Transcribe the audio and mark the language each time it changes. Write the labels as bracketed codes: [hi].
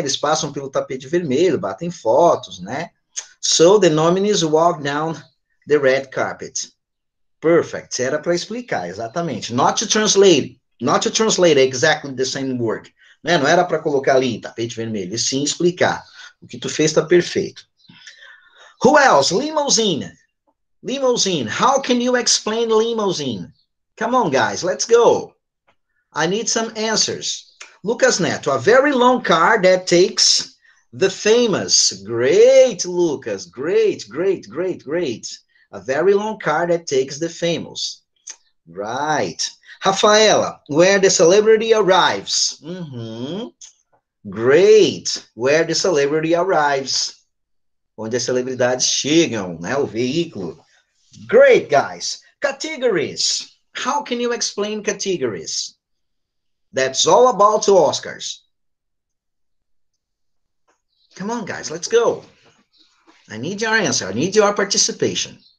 [pt] Eles passam pelo tapete vermelho, batem fotos, né? [en] So the nominees walk down the red carpet. Perfect. [pt] Era para explicar, exatamente. [en] Not to translate exactly the same word. [pt] Né? Não era para colocar ali tapete vermelho, e sim explicar. O que tu fez está perfeito. [en] Who else? Limousine. Limousine. How can you explain limousine? Come on, guys, let's go. I need some answers. Lucas Neto, a very long car that takes the famous. Great, Lucas. Great, great, great, great. A very long car that takes the famous. Right. Rafaela, where the celebrity arrives. Great. Where the celebrity arrives. [pt] Onde as celebridades chegam, né? O veículo. [en] Great, guys. Categories. How can you explain categories? That's all about the Oscars. Come on, guys, let's go. I need your answer. I need your participation.